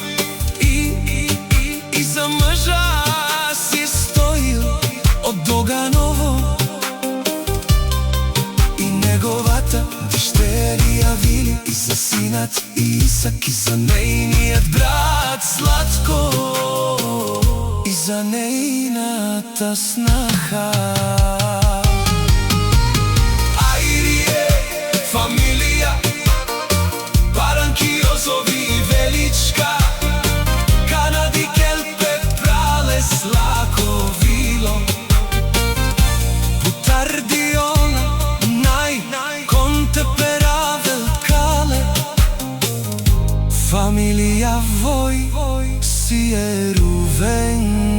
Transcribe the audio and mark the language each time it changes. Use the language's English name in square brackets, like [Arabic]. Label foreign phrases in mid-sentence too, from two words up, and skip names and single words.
[Macedonian] и за [Bulgarian] мъжа си [Macedonian] Стоил од Доганово и неговата дещерија Вили, и за синат Исак, и за нејниот брат Златко, и за нејната снаха. Ајрие, фамилија Паранкиозови и Величка, Канади, Келпе, Пралес, Лаковило, Путардиола, Нај, Конте, Перавел, Кале, фамилија Вој, Сиерувен,